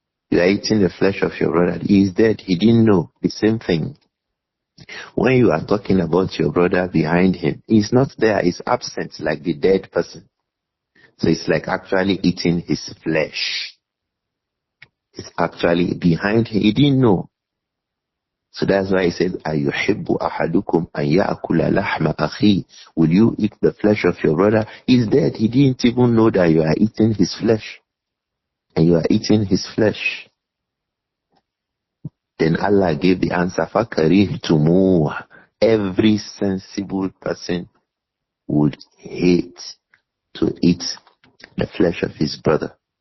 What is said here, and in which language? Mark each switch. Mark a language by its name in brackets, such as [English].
[English] You are eating the flesh of your brother. He is dead. He didn't know. The same thing. When you are talking about your brother behind him, he's not there. He's absent like the dead person. So it's like actually eating his flesh. It's actually behind him. He didn't know. So that's why he said, [Arabic] أَيُحِبُّ أَحَدُكُمْ أَنْ يَأْكُلَ لَحْمَ أَخِيهِ. [English] Will you eat the flesh of your brother? He's dead. He didn't even know that you are eating his flesh. And you are eating his flesh. Then Allah gave the answer, [Arabic] فَكَرِهْتُمُوهُ. [English] Every sensible person would hate to eat the flesh of his brother.